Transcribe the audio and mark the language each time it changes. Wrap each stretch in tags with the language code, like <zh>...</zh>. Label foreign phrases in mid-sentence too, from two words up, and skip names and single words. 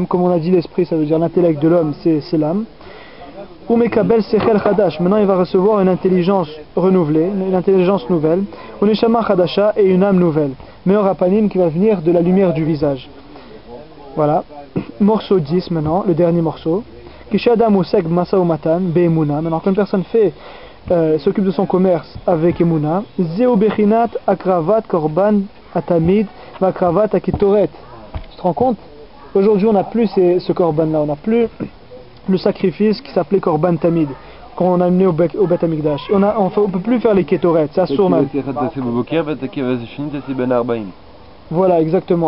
<fr>Comme on a dit, l'esprit ça veut dire l'intellect de l'homme, c'est l'âme.</fr> <he>ומקבל שכל חדש,</he> <fr>maintenant il va recevoir une intelligence renouvelée, une intelligence nouvelle.</fr> <he>ונשמה חדשה,</he> <fr>et une âme nouvelle.</fr> <he>מאור הפנים,</he> <fr>qui va venir de la lumière du visage. Voilà. Morceau 10 maintenant, le dernier morceau.</fr> <he>כשהאדם עוסק במשא ומתן באמונה.</he> <fr>Maintenant quand une personne s'occupe de son commerce avec emuna,</fr> <he>זהו בחינת הקרבת קרבן התמיד והקרבת הקטורת.</he> <fr>Tu te rends compte? Aujourd'hui on n'a plus ce korban là, on n'a plus le sacrifice qui s'appelait</fr> <he>קרבן תמיד</he> <fr>qu'on a amené au</fr> <he>בית המקדש.</he> <fr>On peut plus faire les ketoret, c'est assourd même. Voilà, exactement.</fr>